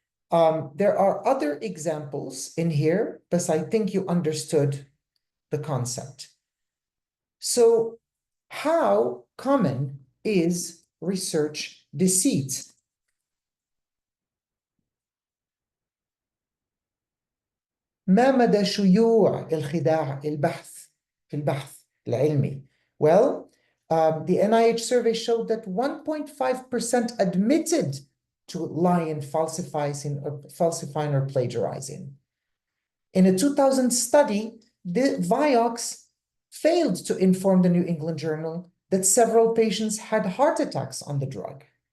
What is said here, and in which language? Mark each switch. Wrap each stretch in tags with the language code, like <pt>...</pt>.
<en>There are other examples in here, but I think you understood the concept. So how common is research deceit?</en> <ar>ما مدى شيوع الخداع البحث في البحث العلمي?</ar> <en>Well, the NIH survey showed that 1.5% admitted to lying, falsifying or plagiarizing. In a 2000 study, the Vioxx failed to inform the New England Journal that several patients had heart attacks on the drug.</en>